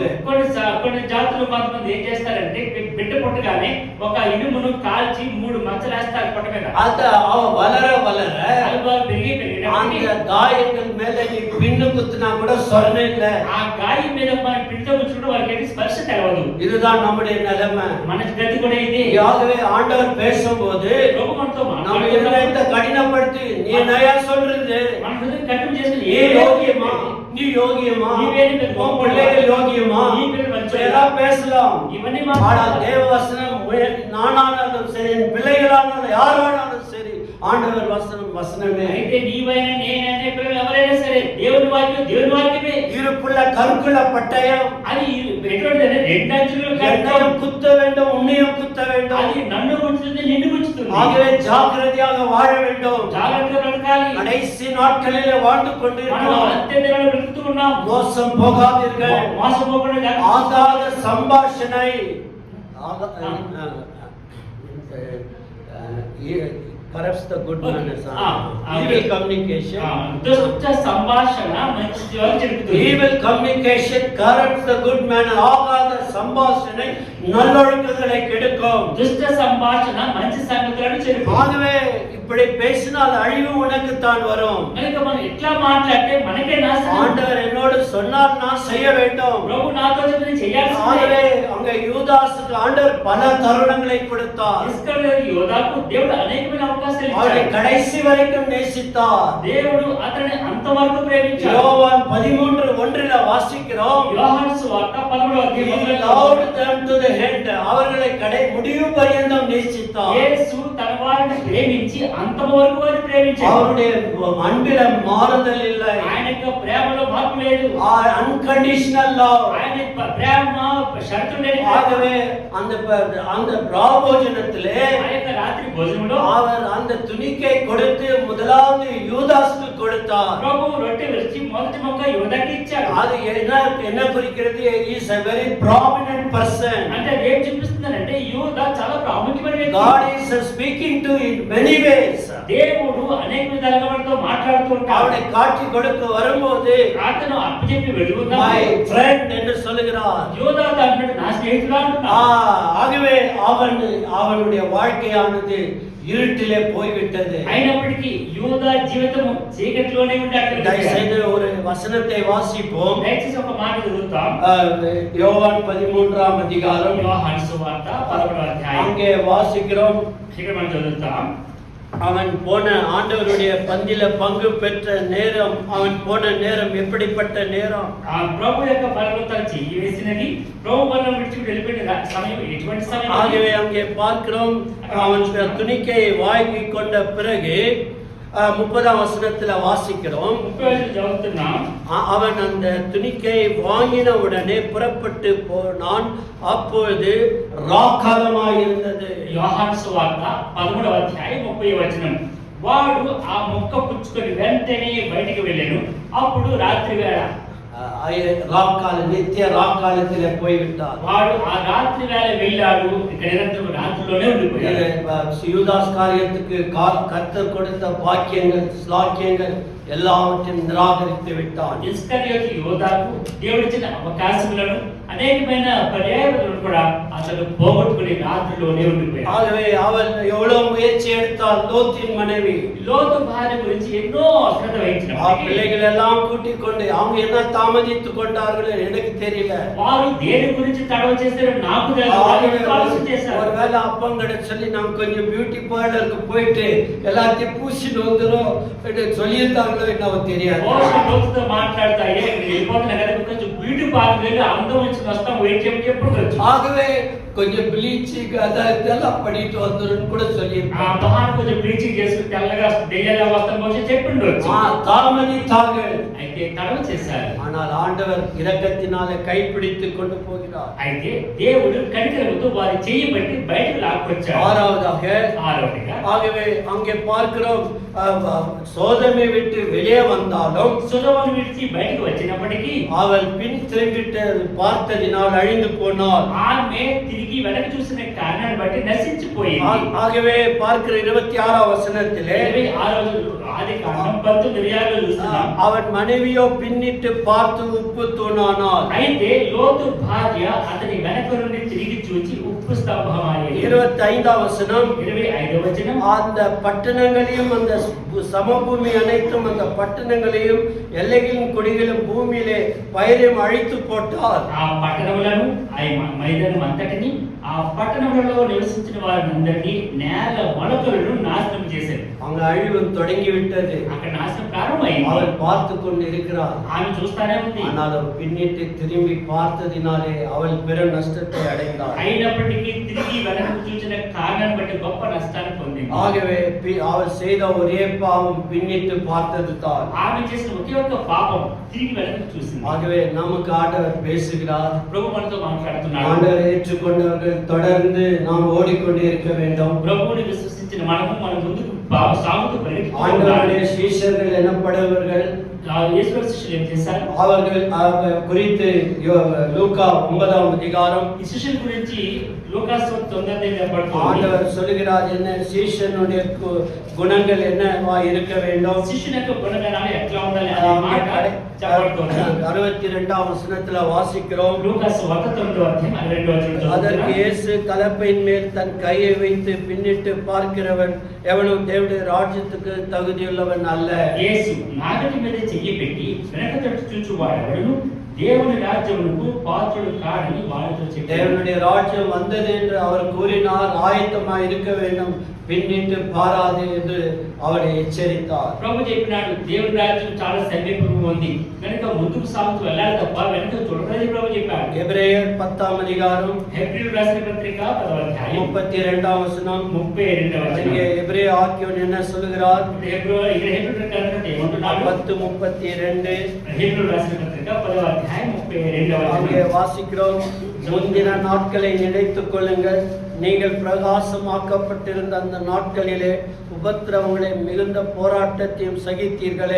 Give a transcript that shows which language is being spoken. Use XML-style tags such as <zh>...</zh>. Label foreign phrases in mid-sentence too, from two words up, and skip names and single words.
<te>కొన్ని జాతులు కొంతమంది ఏం చేస్తారంటే బిడ్డ పుట్టగానే ఒక ఇనుమును కాల్చి 3 మచ్చలు వేస్తారు పొట్ట మీద.</te> <ta>அது அவ வளர வளர</ta> <te>పెరిగి</te> <ta>அந்த காயங்கள் மேல நீ பின்னு குத்துனா கூட சொரணை இல்ல.</ta> <te>ఆ గాయం మీద మనం పిడితో ముచ్చుకుంటే వాళ్ళకి స్పర్శ తెలవదు.</te> <ta>இதுதான் நம்முடைய நிலைமை.</ta> <te>మన గతి కూడా ఇది.</te> <ta>ஆகவே ஆண்டவர் பேசும்போது நம்ம இதயத்தை கடினப்படுத்தி நீ நயா சொல்றது</ta> <te>మన హృదయం కఠినం చేసి</te> <ta>நீ யோகியமா நீ யோகியமா உன் பிள்ளைகள் யோகியமா எல்லாம் பேசலாம்.</ta> <te>ఇవన్నీ</te> <ta>ஆனா தேவ வசனம் நானானாலும் சரி பிள்ளைகளானாலும் யாரானாலும் சரி ஆண்டவர் வசனம் வசனமே.</ta> <te>అయితే నీవైనా నేనైనా పిల్లలు ఎవరైనా సరే దేవుని వాక్యమే.</te> <ta>இருப்புள்ள கருக்குள்ள பட்டயம்</ta> <te>అది ఎటువంటిదంటే 2 అంచులు</te> <ta>என்னையும் குத்த வேண்டும் உன்னையும் குத்த வேண்டும்.</ta> <te>అది నన్ను గుచ్చుతుంది నిన్ను గుచ్చుతుంది.</te> <ta>ஆகவே ஜாக்கிரதையாக வாழ வேண்டும்.</ta> <te>జాగ్రత్తగా బ్రతకాలి.</te> <ta>கடைசி நாட்களிலே வாழ்ந்து</ta> <te>మనం</te> <ta>கொண்டிருக்கிறோம்.</ta> <te>అంత్య దినాల్లో బ్రతుకుతున్నాం.</te> <ta>மோசம் போகாதீர்கள்.</ta> <te>మోసపోకుండా</te> <ta>ஆகாத சம்பாஷணை</ta> <en>corrupts the good manners. Evil communication.</en> <te>దుష్ట సంభాషణ మంచి చెడుతుంది.</te> <en>Evil communication corrupts the good manner.</en> <ta>ஆகாத சம்பாஷணை நல்லொழுக்கங்களை கெடுக்கும்.</ta> <te>దుష్ట సంభాషణ మంచి సంగతులను చెడుతుంది.</te> <ta>ஆகவே இப்படி பேசினால் அழிவு உனக்கு தான் வரும்.</ta> <te>కనుక మనం ఇట్లా మాట్లాడితే మనకే నాశనం.</te> <ta>ஆண்டவர் என்னோடு சொன்னால் நான் செய்ய வேண்டும்.</ta> <te>ప్రభు నాతో చెప్పి చేయాల్సిందే.</te> <ta>ஆகவே அங்க யூதாசுக்கு ஆண்டவர் பல தருணங்களை கொடுத்தார்.</ta> <te>ఇస్కరియోతు యోధాకు దేవుడు అనేకమైన అవకాశాలు</te> <ta>அவரை</ta> <te>ఇచ్చాడు.</te> <ta>கடைசி வரைக்கும் நேசித்தார்.</ta> <te>దేవుడు అతన్ని అంతవరకు ప్రేమించాడు.</te> <ta>யோவான் 13:1 வாசிக்கிறோம்.</ta> <te>యోహాను సువార్త 11వ</te> <en>He</en> <te>అధ్యాయంలో</te> <en>loved them to the end.</en> <ta>அவர்களை முடிவு பரியந்தம் நேசித்தார்.</ta> <te>యేసు తన వారిని ప్రేమించి అంతము వరకు వారిని ప్రేమించాడు.</te> <ta>அவருடைய அன்பில மாறுதல் இல்லை.</ta> <te>ఆయన యొక్క ప్రేమలో మార్పు లేదు.</te> <en>unconditional love.</en> <te>ఆయన ప్రేమ షరతు లేని ప్రేమ.</te> <ta>ஆகவே அந்த பிராபோஜனத்திலே</ta> <te>ఆ యొక్క రాత్రి భోజనంలో</te> <ta>அவர் அந்த துணிக்கை கொடுத்து முதலாவது யூதாசுக்கு கொடுத்தார்.</ta> <te>ప్రభు రొట్టె విరిచి మొదటి మొక్క యోధాకి ఇచ్చాడు.</te> <ta>அது என்ன குறிக்கிறது?</ta> <en>He is a very prominent person.</en> <te>అంటే ఏం చూపిస్తుందంటే యూదా చాలా ప్రాముఖ్యమైన వ్యక్తి.</te> <en>God is speaking to in many ways.</en> <te>దేవుడు అనేక విధాలుగా మనతో మాట్లాడుతూ ఉంటాడు.</te> <ta>அவனை காட்சி கொடுக்க வரும்போது</ta> <te>అతను అప్పచెప్పి వెళ్ళుకుందాం.</te> <en>my friend</en> <ta>என்று சொல்லுகிறார்.</ta> <te>యూదా అంటున్నాడు నా స్నేహితుడు అంటున్నాడు.</te> <ta>ஆகவே அவனுடைய வாழ்க்கையானது இருட்டிலே போய்விட்டது.</ta> <te>అయినప్పటికీ యూదా జీవితము చీకటిలోనే ఉండాడు. దయచేసి ஒரு వచనத்தை వాసిపోం. దయచేసి ఒక మాట చదువుతాం.</te> <ta>யோவான் 13ஆம் அதிகாரம்</ta> <te>యోహాను సువార్త 11వ అధ్యాయం.</te> <ta>அங்கே வாசிக்கிறோம்.</ta> <te>ఇక్కడ మనం చదువుతాం.</te> <ta>அவன் போன ஆண்டவருடைய பந்தில பங்கு பெற்ற நேரம், அவன் போன நேரம் எப்படிப்பட்ட நேரம்?</ta> <te>ఆ ప్రభు యొక్క పరలోకం చెయ్యి వేసినది ప్రభు వల్ల విడిచి వెళ్ళిపోయిన సమయం ఎటువంటి సమయం?</te> <ta>ஆகவே அங்கே பார்க்கிறோம், அவன் துணிக்கை வாங்கி கொண்ட பிறகு 30ஆம் வசனத்துல வாசிக்கிறோம். 30 చదువుతున్నాం. அவன் அந்த துணிக்கை வாங்கின உடனே புறப்பட்டு போனான். அப்பொழுது ராக்காலமாய் இருந்தது.</ta> <te>యోహాను సువార్త 11వ అధ్యాయం 30వ వచనం. వాడు ఆ మొక్క పుచ్చుకొని వెంటనే బయటికి వెళ్ళాను. అప్పుడు రాత్రి వేళ</te> <ta>ராக்கால நித்திய ராக்காலத்திலே போய்விட்டார்.</ta> <te>వాడు ఆ రాత్రి వేళ వెళ్ళాడు. ఇక్కడ నిరంతరం రాత్రిలోనే ఉండిపోయాడు.</te> <ta>யூதாஸ் காரியத்துக்கு கர்த்தர் கொடுத்த பாக்கியங்கள் ஸ்லாக்கியங்கள் எல்லாவற்றையும் நிராகரித்து விட்டான்.</ta> <te>ఇస్కరియోతు యోధాకు దేవుడిచ్చిన అవకాశములను అనేకమైన పర్యాయాలను కూడా అతను పోగొట్టుకుని రాత్రిలోనే ఉండిపోయాడు.</te> <ta>ஆகவே அவள் எவ்வளவு முயற்சி எடுத்தால் லோத்தின் மனைவி</ta> <te>లోతు భార్య గురించి ఎన్నో శ్రద్ధ వహించిన</te> <ta>பிள்ளைகள் எல்லாம் கூட்டிக் கொண்டு அவங்க என்ன தாமதித்து கொண்டார்கள் எனக்கு தெரியல.</ta> <te>వారు దేని గురించి తడవ చేశారో నాకు తెలియదు. ఆలోచన చేశారు.</te> <ta>ஒருவேளை அப்பங்கட சொல்லி நாம் கொஞ்சம்</ta> <en>beauty parlour</en> <ta>போயிட்டு எல்லாத்தையும் பூசிட்டு வந்துரும் சொல்லியிருந்தாங்களோ என்னவோ தெரியாது.</ta> <te>లోతుతో మాట్లాడతా వెళ్ళిపోతున్నా కదా కొంచెం</te> <en>beauty parlour</en> <te>వెళ్ళి అందం వచ్చి వస్తాం వెయిట్ చెప్పి ఎప్పుడు</te> <ta>ஆகவே கொஞ்சம் ப்ளீச்சிங் அதெல்லாம் பண்ணிட்டு வந்துருன்னு கூட சொல்லியிருக்காங்க.</ta> <te>మహాన్ కొంచెం బ్లీచింగ్ చేసి తెల్లగా దెయ్యాల వస్త్రం పోసి చెప్పిండొచ్చు.</te> <ta>தாமதித்தார்கள்,</ta> <te>అయితే తడవ చేశారు.</te> <ta>ஆனால் ஆண்டவர் இரக்கத்தினாலே கைப்பிடித்து கொண்டு போகிறார்.</ta> <te>అయితే దేవుడు కనికరముతో వారి చేయి బట్టి బయటకు లాక్కొచ్చాడు.</te> <ta>ஆறாவதுగా ஆகவே அங்கே பார்க்கிறோம், சோதமை விட்டு வெளியே வந்தாலும் சுதோமனை விட்டு</ta> <te>బయటకు వచ్చినప్పటికీ</te> <ta>அவள் பின் திரும்பிட்டு பார்த்ததினால் அழிந்து போனாள்.</ta> <te>ఆమె తిరిగి వెనక్కి చూసిన కారణాన్ని బట్టి నశించిపోయింది.</te> <ta>ஆகவே பார்க்கிற 26ஆம் வசனத்திலே</ta> <te>ఆదికాండం 19:26 చూస్తున్నాం.</te> <ta>அவன் மனைவியோ பின்னிட்டு பார்த்து உப்பு தூணானாள்.</ta> <te>అయితే లోతు భార్య అతని వెనక నుండి తిరిగి చూచి ఉప్పు స్తంభమాయెను.</te> <ta>25ஆம் வசனம்</ta> <te>25వ వచనం</te> <ta>அந்த பட்டணங்களையும் அந்த சமபூமி அனைத்தும் அந்த பட்டணங்களையும் எல்லைகளின் கொடிகளும் பூமியிலே பயிரையும் அழித்து போட்டார்.</ta> <te>ఆ పట్టణములను ఆ మైదానం అంతటిని ఆ పట్టణములలో నివసించిన వారందరినీ నేల మొలకలను నాశనం చేశారు.</te> <ta>அங்க அழிவு தொடங்கி விட்டது.</ta> <te>అక్కడ నాశనం ప్రారంభమైంది.</te> <ta>அவள் பார்த்து கொண்டு இருக்கிறார்.</ta> <te>ఆమె చూస్తానే ఉంది.</te> <ta>ஆனால் பின்னிட்டு திரும்பி பார்த்ததினாலே அவள் பெரு நஷ்டத்தை அடைந்தாள்.</ta> <te>అయినప్పటికీ తిరిగి వెనక్కి చూసిన కారణాన్ని బట్టి గొప్ప నష్టాన్ని పొందింది.</te> <ta>ஆகவே அவள் செய்த ஒரே பாவம் பின்னிட்டு பார்த்தது தான்.</ta> <te>ఆమె చేసిన ఒకే ఒక్క పాపం తిరిగి వెనక్కి చూసింది.</te> <ta>ஆகவே நமக்கு ஆண்டவர் பேசுகிறார்.</ta> <te>ప్రభు మనతో మాట్లాడుతున్నాడు.</te> <ta>ஆண்டவரை ஏற்றுக்கொண்டவர்கள் தொடர்ந்து நாம் ஓடிக்கொண்டே இருக்க வேண்டும்.</ta> <te>ప్రభువుని విశ్వసించిన మనము మన ముందుకు సాగుతూ పరిగెత్తుతూ</te> <ta>ஆண்டவருடைய சீஷர்கள் எனப்படுபவர்கள்</ta> <te>యేసు శిష్యులు ఏం చేశారు?</te> <ta>அவர்கள் குறித்து லூக்கா 9ஆம் அதிகாரம்</ta> <te>ఈ శిష్యుల గురించి లూకాసు 9వ పడుతుంది.</te> <ta>ஆண்டவர் சொல்கிறார், என்ன சீஷனுடைய குணங்கள் என்னவா இருக்க வேண்டும்,</ta> <te>శిష్యుని యొక్క గుణగణాలు ఎట్లా ఉండాలి అనే మాట చెప్పబడుతుంది.</te> <ta>62ஆம் வசனத்துல வாசிக்கிறோம்.</ta> <te>లూకాసు 9వ అధ్యాయం 62వ వచనం.</te> <ta>அதற்கு இயேசு கலப்பையின் மேல் தன் கையை வைத்து பின்னிட்டு பார்க்கிறவன் எவனும் தேவனுடைய ராஜ்யத்துக்கு தகுதியுள்ளவன் அல்ல.</ta> <te>యేసు నాగటి మీద చెయ్యి పెట్టి వెనక తట్టు చూచువాడెవడును దేవుని రాజ్యమునకు పాత్రుడు కాడని వారితో చెప్పాడు.</te> <ta>தேவனுடைய ராஜ்யம் வந்தது என்று அவர் கூறினார், ஆயத்தமாய் இருக்க வேண்டும், பின்னிட்டு பாராது என்று அவரை எச்சரித்தார்.</ta> <te>ప్రభు చెప్పినాడు, దేవుని రాజ్యం చాలా సమీపంగా ఉంది కనుక ముందుకు సాగుతూ వెళ్ళాలి తప్ప వెనక చూడకూడదని ప్రభు చెప్పాడు.</te> <ta>எபிரேயர் 10ஆம் அதிகாரம்</ta> <te>హెబ్రీయులకు రాసిన పత్రిక 10వ అధ్యాయం</te> <ta>32ஆம் வசனம்.</ta> <te>32వ వచనం.</te> <ta>இங்கே எபிரேய ஆக்கியோன் என்ன சொல்கிறார்?</ta> <te>హెబ్రీయులకు రాసిన ఏమంటున్నాడు?</te> <ta>10:32.</ta> <te>హెబ్రీయులకు రాసిన పత్రిక 10వ అధ్యాయం 32వ</te> <ta>அங்கே</ta> <te>వచనం.</te> <ta>வாசிக்கிறோம், முந்தின நாட்களை நினைத்துக் கொள்ளுங்கள், நீங்கள் பிரகாசமாக்கப்பட்டிருந்த அந்த நாட்களிலே உபத்திரவங்களை மிகுந்த போராட்டத்தையும் சகித்தீர்களே.</ta>